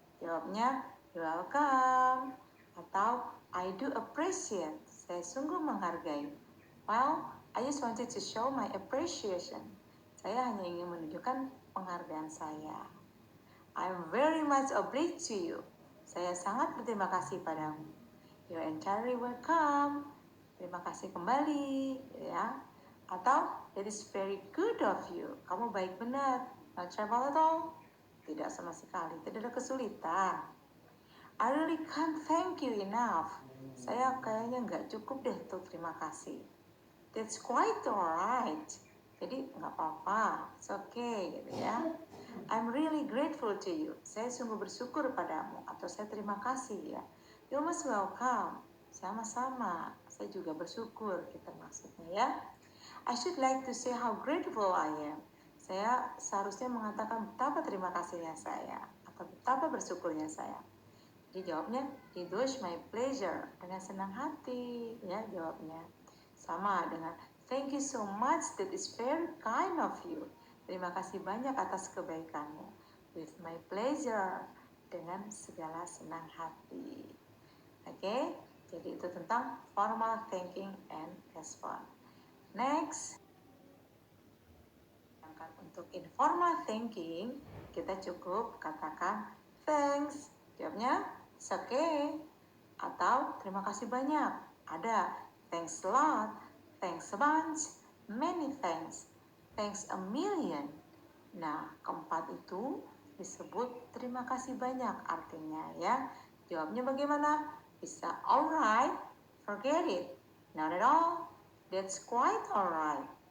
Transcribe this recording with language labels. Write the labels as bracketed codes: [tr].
[id] Jawabnya [en] you're welcome. [id] Atau [en] I do appreciate, [id] saya sungguh menghargai. [en] Well, I just wanted to show my appreciation. [id] Saya hanya ingin menunjukkan penghargaan saya. [en] I'm very much obliged to you. [id] Saya sangat berterima kasih padamu. [en] You're entirely welcome. [id] Terima kasih kembali, ya. [en] Atau that is very good of you. [id] Kamu baik benar. [en] No trouble at all. [id] Tidak sama sekali. Tidak ada kesulitan. [en] I really can't thank you enough. [id] Saya kayaknya nggak cukup deh untuk terima kasih. [en] That's quite alright. [id] Jadi nggak apa-apa. [en] It's okay gitu ya. I'm really grateful to you. [id] Saya sungguh bersyukur padamu. Atau saya terima kasih ya. [en] You're most welcome. [id] Sama-sama. Saya juga bersyukur gitu maksudnya ya. [en] I should like to say how grateful I am. [id] Saya seharusnya mengatakan betapa terima kasihnya saya. Atau betapa bersyukurnya saya. Jadi jawabnya, [en] it was my pleasure, [id] dengan senang hati, ya jawabnya. Sama dengan, [en] thank you so much, that is very kind of you. [id] Terima kasih banyak atas kebaikanmu. [en] With my pleasure, [id] dengan segala senang hati. Oke, jadi itu tentang [en] formal thanking and response. [id] Next. Untuk informal thanking, kita cukup katakan thanks. Jawabnya, [en] it's okay. [id] Atau terima kasih banyak. [en] Ada thanks a lot, thanks a bunch, many thanks, thanks a million. [id] Nah, keempat itu disebut terima kasih banyak artinya ya. Jawabnya bagaimana? [en] Bisa alright, forget it, not at all, that's quite alright.